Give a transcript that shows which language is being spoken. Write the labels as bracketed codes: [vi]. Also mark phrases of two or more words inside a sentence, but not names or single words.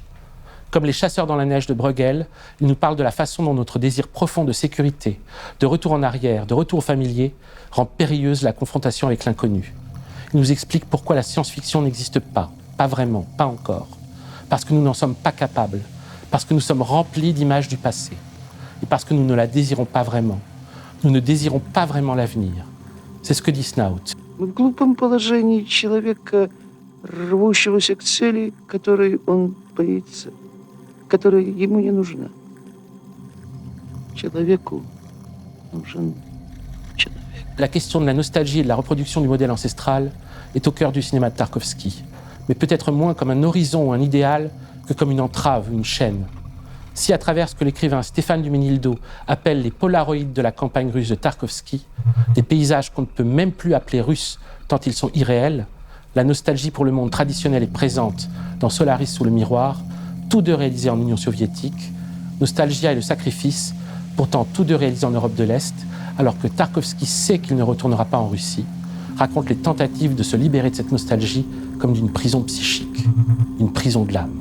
[fr] Comme les chasseurs dans la neige de Bruegel, il nous parle de la façon dont notre désir profond de sécurité, de retour en arrière, de retour familier, rend périlleuse la confrontation avec l'inconnu. Il nous explique pourquoi la science-fiction n'existe pas vraiment, pas encore. Parce que nous n'en sommes pas capables, parce que nous sommes remplis d'images du passé, et parce que nous ne la désirons pas vraiment. Nous ne désirons pas vraiment l'avenir. C'est ce que dit Snout. [ru] В глупом положении человека, рвущегося к цели, которой он боится, которая ему не нужна. Человеку нужен человек. [fr] La question de la nostalgie et de la reproduction du modèle ancestral est au cœur du cinéma de Tarkovsky, mais peut-être moins comme un horizon ou un idéal que comme une entrave ou une chaîne. Si à travers ce que l'écrivain Stéphane Duménil-Do appelle les polaroïdes de la campagne russe de Tarkovsky, des paysages qu'on ne peut même plus appeler russes tant ils sont irréels, la nostalgie pour le monde traditionnel est présente dans Solaris sous le miroir, tous deux réalisés en Union soviétique, Nostalgia et le sacrifice, pourtant tous deux réalisés en Europe de l'Est, alors que Tarkovsky sait qu'il ne retournera pas en Russie, raconte les tentatives de se libérer de cette nostalgie comme d'une prison psychique, une prison de l'âme.